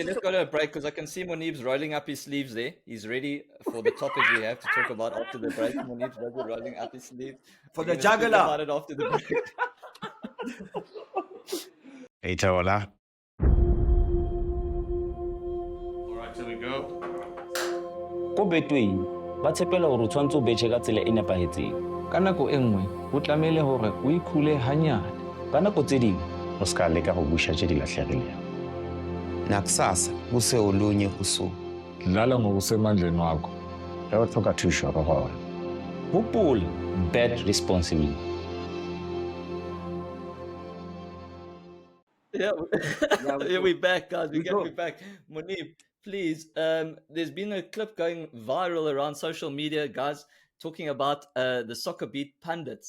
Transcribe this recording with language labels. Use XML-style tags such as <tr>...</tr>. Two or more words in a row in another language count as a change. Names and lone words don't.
<en>Let's go to a break because I can see Moeneeb's rolling up his sleeves there. He's ready for the topic we have to talk about after the break. Moeneeb's rolling up his sleeves. For the juggler. About it after the break. Hey, Taola. Alright, here we go.</en> <st>Ko Betway ba tshepela hore o tshwantse o betjhe ka tsela e nepahetseng. Ka nako e nngwe o tlamehile hore o ikhule hanyane. Ka nako tse ding</st> <tn>o ska leka go busha tse di lahlegileng.</tn> <zu>Nakusasa kuse olunye usuku. Dlala ngokusemandleni wakho. Uyothoka thusho roholo.</zu> <st>Hopola,</st> <en>bet responsibly. Yeah, we're back, guys. We're back. Moeneeb, please. There's been a clip going viral around social media, guys, talking about the SoccerBeat pundits.</en>